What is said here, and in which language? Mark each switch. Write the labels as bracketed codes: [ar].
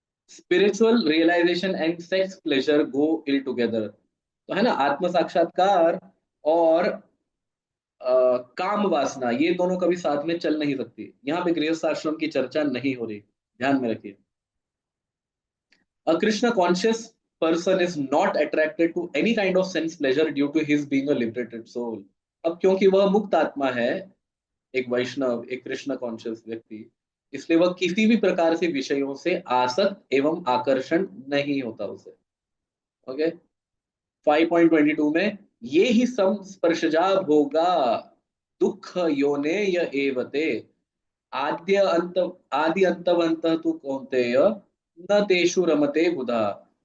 [en] Spiritual realisation and sex pleasure go ill together. [hi] तो है ना, आत्म साक्षात्कार और काम वासना, ये दोनों कभी साथ में चल नहीं सकती। यहाँ पे गृहस्थ आश्रम की चर्चा नहीं हो रही, ध्यान में रखिए। [en] A Krishna conscious person is not attracted to any kind of sense pleasure due to his being a liberated soul. [hi] अब क्योंकि वह मुक्त आत्मा है, एक वैष्णव, एक कृष्ण कॉन्शियस व्यक्ति, इसलिए वह किसी भी प्रकार से विषयों से आसक्त एवं आकर्षण नहीं होता उसे। ओके। [sa] 5.22 में, ये ही संस्पर्शजा भोगा दुख योने य एवते आद्य अंत आदि अंतवंत तु कौन्तेय न तेषु रमते बुधा।